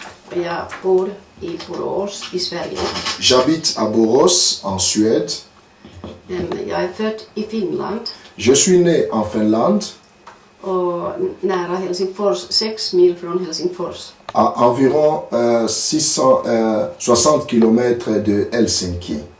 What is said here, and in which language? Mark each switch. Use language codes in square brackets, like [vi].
[sv] Och jag bor i Borås i Sverige. [fr] J'habite à Borås en Suède. [sv] Men jag är född i Finland. [fr] Je suis né en Finlande. [sv] Och nära Helsingfors, 6 mil från Helsingfors. [fr] À environ 660 km de Helsinki.